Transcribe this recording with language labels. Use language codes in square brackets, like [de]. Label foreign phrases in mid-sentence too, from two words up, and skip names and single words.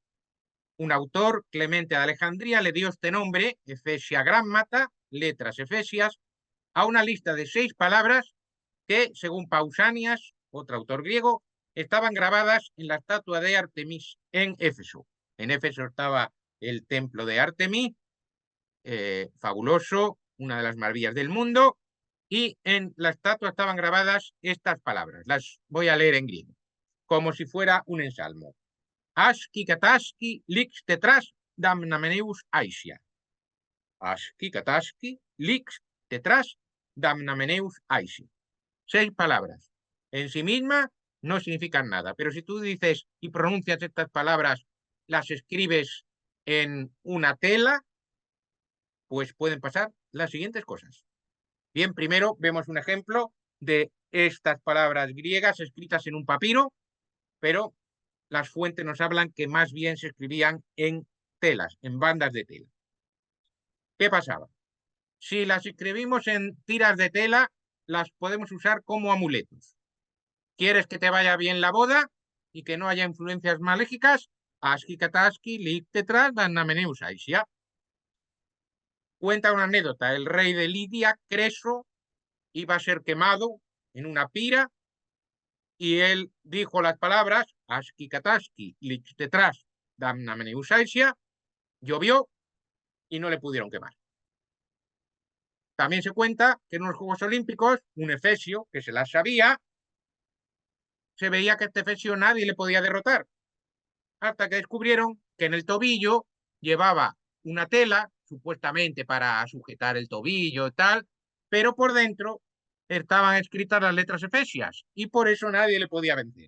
[es] Un autor, Clemente de Alejandría, le dio este nombre, Efesia Grammata, letras efesias, a una lista de 6 palabras que, según Pausanias, otro autor griego, estaban grabadas en la estatua de Artemis en Éfeso. En Éfeso estaba el templo de Artemis, fabuloso, una de las maravillas del mundo, y en la estatua estaban grabadas estas palabras. Las voy a leer en griego, como si fuera un ensalmo. Aski kataski lix tetras damnameneus aisia. Aski kataski lix tetras damnameneus aisia. 6 palabras. En sí misma no significan nada, pero si tú dices y pronuncias estas palabras, las escribes en una tela, pues pueden pasar las siguientes cosas. Bien, primero vemos un ejemplo de estas palabras griegas escritas en un papiro, pero las fuentes nos hablan que más bien se escribían en telas, en bandas de tela. ¿Qué pasaba? Si las escribimos en tiras de tela, las podemos usar como amuletos. ¿Quieres que te vaya bien la boda y que no haya influencias maléficas? Aski kataski lik tetras danameneus aisia. Cuenta una anécdota. El rey de Lidia, Creso, iba a ser quemado en una pira y él dijo las palabras Aski kataski lik tetras danameneus aisia. Llovió y no le pudieron quemar. También se cuenta que en los Juegos Olímpicos, un efesio que se las sabía, se veía que este efesio nadie le podía derrotar, hasta que descubrieron que en el tobillo llevaba una tela, supuestamente para sujetar el tobillo y tal, pero por dentro estaban escritas las letras efesias y por eso nadie le podía vencer.